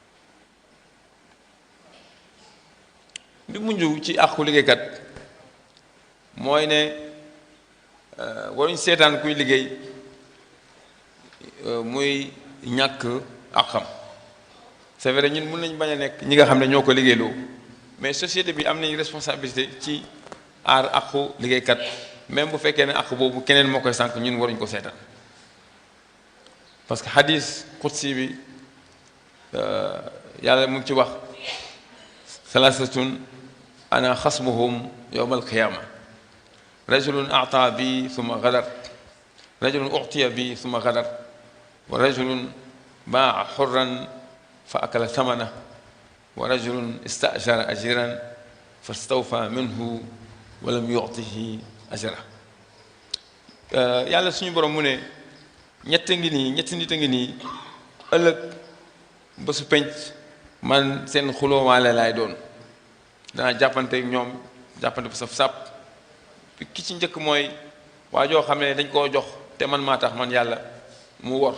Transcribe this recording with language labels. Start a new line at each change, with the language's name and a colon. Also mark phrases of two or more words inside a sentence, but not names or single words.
Wolof: bi mujj ci àqu liggéeykat mooy ne waruñ seetaan kuy liggéey muy ñàkk àqam
French: c'est vrai
Wolof: ñun mën nañ bañ a nekk ñi nga xam ne ñoo ko liggéeyloo
French: mais société
Wolof: bi am nañ responsabilité ci aar àqu liggéeykat même bu fekkee ne àq boobu keneen moo koy sànq ñun waruñ ko seetaan
French: parce que
Wolof: hadis qudsi bi yàlla mu ngi ci wax
Arabic: ثلاثة أنا خصمهم يوم القيامة رجل أعطى بي ثم غدر رجل أعطي بي ثم غدر ورجل باع حرا فأكل ثمنه ورجل استأجر أجيرا فاستوفى منه ولم يعطه أجره
Wolof: yàlla suñu borom mu ne ñetti nit a ngi nii ëllëg ba su penc man seen xuloowaale laay doon danaa jàppante ñoom jàppante bu saf sàpp ki ci njëkk mooy waa joo xam ne dañ koo jox te man maa tax man yàlla mu